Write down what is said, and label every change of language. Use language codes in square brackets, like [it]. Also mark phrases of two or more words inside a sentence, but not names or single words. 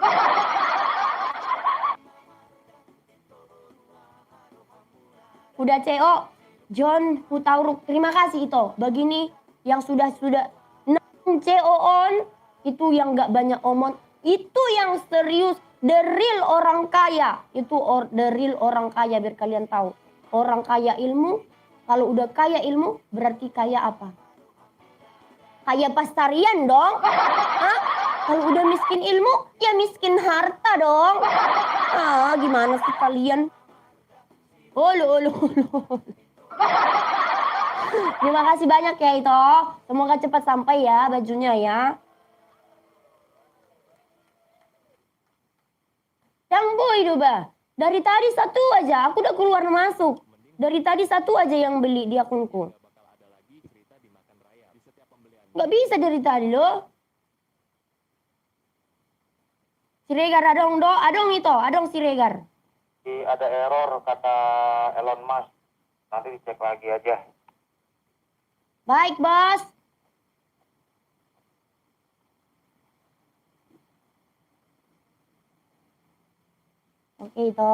[id] Udah CO, John Hutauruk, terima kasih itu. Begini yang sudah CO on, itu yang nggak banyak omong, itu yang serius, [en] the real [id] orang kaya. Itu [en] the real [id] orang kaya biar kalian tahu. Orang kaya ilmu, kalau udah kaya ilmu berarti kaya apa? Kaya pastarian dong. Kalau udah miskin ilmu, ya miskin harta dong. Gimana sih kalian? Ulu. Terima kasih banyak ya itu. Semoga cepat sampai ya bajunya ya. Yang boy doba. Dari tadi satu aja, aku udah keluar masuk. Dari tadi satu aja yang beli di akunku. Gak bisa dari tadi loh. Siregar adong Siregar. Ada error kata Elon Musk. Nanti dicek lagi aja. Baik, Bos. Oke, itu.